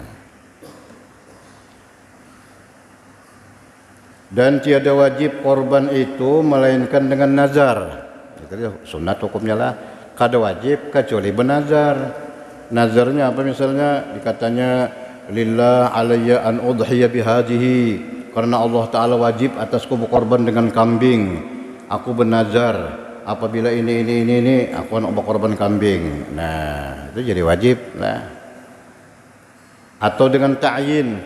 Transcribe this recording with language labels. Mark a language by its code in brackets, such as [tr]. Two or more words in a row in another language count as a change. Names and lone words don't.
[id] Dan tiada wajib korban itu melainkan dengan nazar. Itu dia sunat hukumnya lah. Kada wajib kecuali bernazar. Nazarnya apa misalnya? Dikatanya [ar] لله علي أن أضحي بهذه. [id] Karena Allah Ta'ala wajib atasku berkorban dengan kambing. Aku bernazar apabila ini aku nak berkorban kambing. Nah, itu jadi wajib lah. Atau dengan ta'yin.